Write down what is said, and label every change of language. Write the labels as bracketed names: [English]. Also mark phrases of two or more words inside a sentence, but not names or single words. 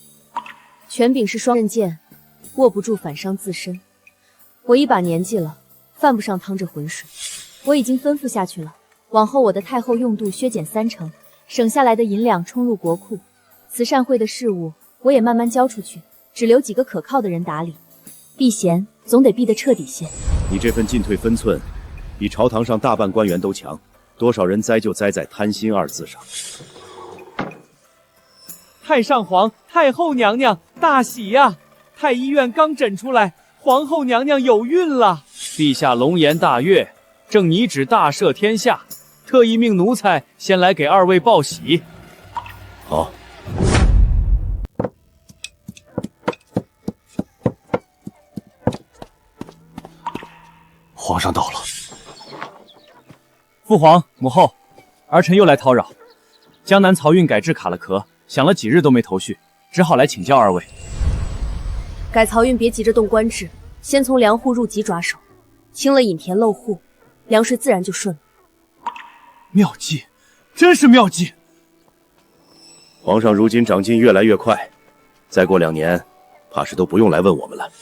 [Chinese] 權柄是雙刃劍，握不住反傷自身。我一把年紀了， 犯不上趟這渾水。我已經吩咐下去了，往後我的太后用度削減30%，省下來的銀兩充入國庫。慈善會的事務我也慢慢交出去，只留幾個可靠的人打理。避嫌總得避得徹底些。你這份进退分寸，比朝堂上大半官員都強。多少人栽就栽在貪心2字上。太上皇、太后娘娘大喜呀！太医院剛诊出來，皇后娘娘有孕了。陛下龙颜大悅，正拟旨大赦天下，特意命奴才先來給2位報喜。好。皇上到了。父皇母后，儿臣又来叨擾。江南漕運改制卡了殼，想了幾日都沒頭緒，只好來請教2位。改漕運別急着動官制，先從糧戶入籍抓手，清了引田漏戶，糧稅自然就順了。妙計，真是妙計！皇上如今長進越來越快，再過2年，怕是都不用來問我們了。